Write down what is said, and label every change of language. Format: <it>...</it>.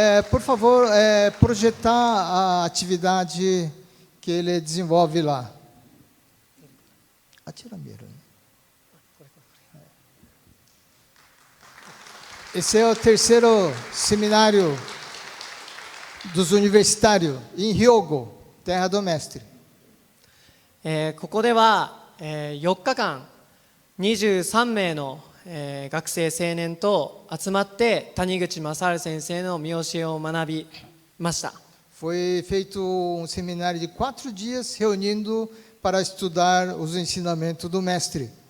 <pt>Por favor, projetar a atividade que ele desenvolve lá. Atira a mira. Esse é o terceiro seminário dos universitários em Hyogo, terra do mestre.</pt> <ja>ここでは、4日間23名の、学生青年と集まって谷口正治先生の見教えを学びました。</ja> <pt>Foi feito um seminário de 4 dias reunindo para estudar os ensinamentos do mestre.</pt>